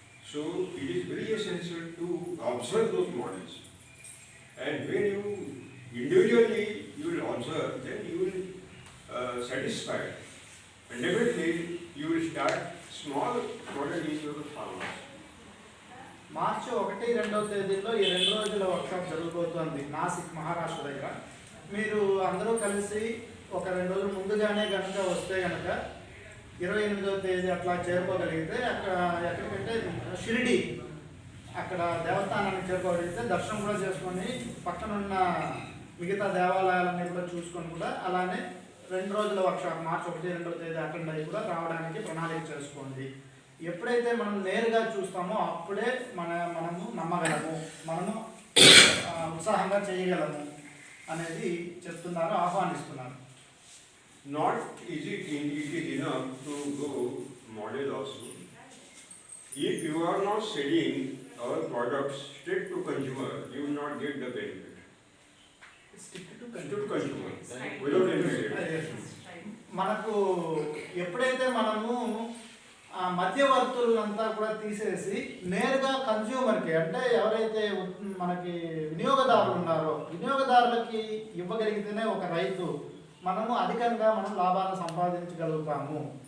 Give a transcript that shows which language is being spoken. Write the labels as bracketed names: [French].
[English] So it is very essential to observe those models. And when you individually you will observe, then you will satisfied. And definitely you will start small modeling of the farmers. [Telugu] మార్చి 1-2 తేదీల్లో ఈ 2 రోజుల workshop జరగబోతోంది నాసిక్ మహారాష్ట్ర దగ్గర. మీరు అందరూ కలిసి ఒక 2 రోజులు ముందుగానే కనుక వస్తే కనుక 28వ తేదీ అట్లా చేరుకోగలిగితే అక్కడ ఎక్కడికంటే షిరిడి అక్కడ దేవస్థానానికి చేరుకోగలిగితే దర్శనం కూడా చేసుకొని పక్కనున్న మిగతా దేవాలయాలన్నీ కూడా చూసుకొని కూడా అలానే 2 రోజుల వర్క్షాప్ మార్చి 1-2 తేదీ అటెండ్ అయ్యి కూడా రావడానికి ప్రణాళిక చేసుకోండి. ఎప్పుడైతే మనం నేరుగా చూస్తామో అప్పుడే మనము నమ్మగలము, మనము ఉత్సాహంగా చేయగలము అనేది చెప్తున్నారు, ఆహ్వానిస్తున్నారు. [English] Not easy, it is enough to go model also. If you are not selling our products straight to consumer, you will not get the benefit. Stick to consumer, without intermediary. [Telugu] మనకు ఎప్పుడైతే మనము ఆ మధ్యవర్తులంతా కూడా తీసేసి నేరుగా కన్జ్యూమర్కి అంటే ఎవరైతే మనకి వినియోగదారులు ఉన్నారో వినియోగదారులకి ఇవ్వగలిగితేనే ఒక రైతు మనము అధికంగా మనం లాభాలను సంపాదించగలుగుతాము.